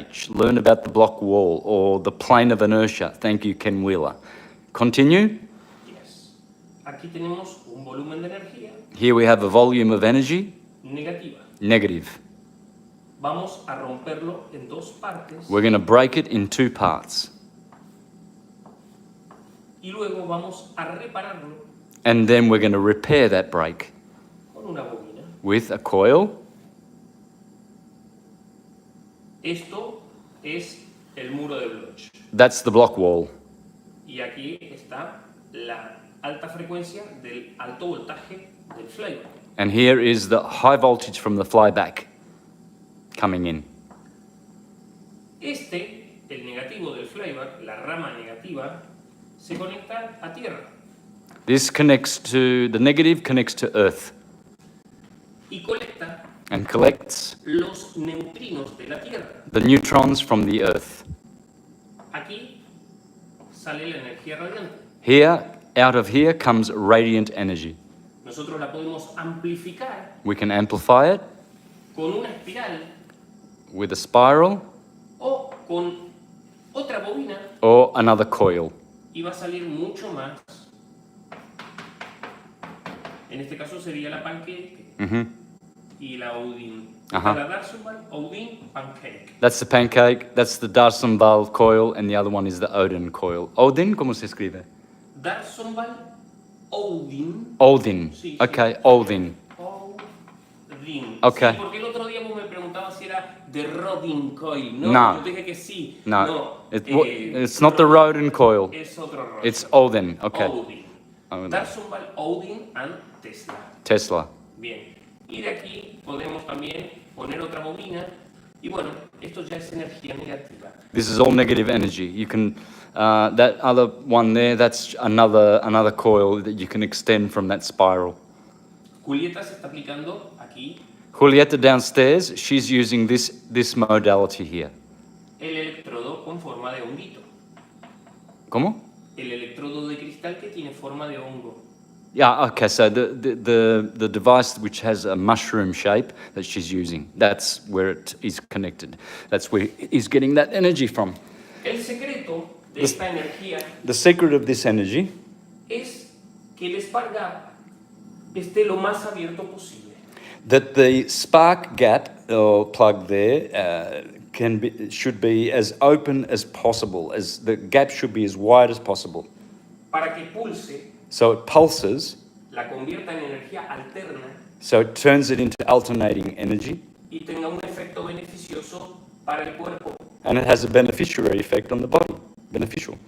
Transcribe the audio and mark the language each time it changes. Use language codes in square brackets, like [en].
[en] Learn about the block wall or the plane of inertia. Thank you, Ken Wheeler. Continue. Yes. [es] Aquí tenemos un volumen de energía [en] Here we have a volume of energy, [es] negativa. [en] negative. [es] Vamos a romperlo en dos partes [en] We're going to break it in two parts. [es] y luego vamos a repararlo [en] And then we're going to repair that break [es] con una bobina. [en] with a coil. [es] Esto es el muro de Bloch. [en] That's the block wall. [es] Y aquí está la alta frecuencia del alto voltaje del flyback. [en] And here is the high voltage from the flyback coming in. [es] El negativo del flyback, la rama negativa, se conecta a tierra [en] This connects to, the negative connects to Earth [es] y colecta [en] and collects [es] los neutrinos de la tierra. [en] the neutrons from the Earth. [es] Aquí sale la energía radiante. [en] Here, out of here comes radiant energy. [es] Nosotros la podemos amplificar [en] We can amplify it [es] con una espiral [en] with a spiral [es] o con otra bobina [en] or another coil. [es] y va a salir mucho más. En este caso sería la pancake Mhm. y la Odin. Ajá. La Darsenbal, Odin, pancake. [en] That's the pancake, that's the Darsenbal coil, and the other one is the Odin coil. [es] Odin, ¿cómo se escribe? Darsenbal, Odin. Odin. Sí, sí. [en] Okay, Odin. Odin. Okay. [es] Sí, porque el otro día vos me preguntabas si era de Rodin coil. No, No. yo te dije que sí. [en] No, it's not the Rodin coil. [es] Es otro Rodin. [en] It's Odin. Okay. Odin. Odin. Darsenbal, Odin and Tesla. Tesla. [es] Bien. Y de aquí podemos también poner otra bobina. Y bueno, esto ya es energía negativa. [en] This is all negative energy. You can, that other one there, that's another coil that you can extend from that spiral. [es] Julieta se está aplicando aquí [en] Julieta downstairs, she's using this modality here. [es] el electrodo con forma de honguito. ¿Cómo? El electrodo de cristal que tiene forma de hongo. [en] Yeah, okay, so the device which has a mushroom shape that she's using, that's where it is connected. That's where he's getting that energy from. [es] El secreto de esta energía [en] The secret of this energy [es] es que el spark gap esté lo más abierto posible. [en] that the spark gap or plug there should be as open as possible, as the gap should be as wide as possible. [es] Para que pulse [en] So it pulses [es] la convierta en energía alterna [en] so it turns it into alternating energy, [es] y tenga un efecto beneficioso para el cuerpo [en] and it has a beneficiary effect on the body, beneficial.